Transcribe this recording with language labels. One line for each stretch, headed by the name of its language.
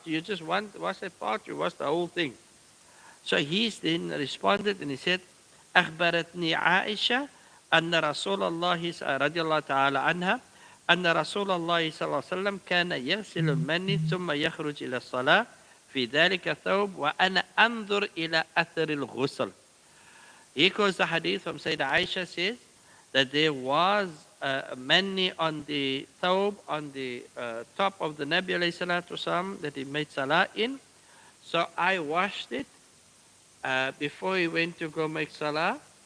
English: You just wash that part, you wash the whole thing. So he then responded and he said,
Arabic: أخبرتني عائشة أن رسول الله رضي الله تعالى عنها أن رسول الله صلى الله عليه وسلم كان يغسل المني ثم يخرج إلى الصلاة في ذلك الثوب وأنا أنظر إلى أثر الغسل.
English: Here goes the hadith from Sayyidah Aisha says that there was mani on the thawb, on the top of the Nabi alayhi salatu wasalam that he made salah in. So I washed it before he went to go make salah.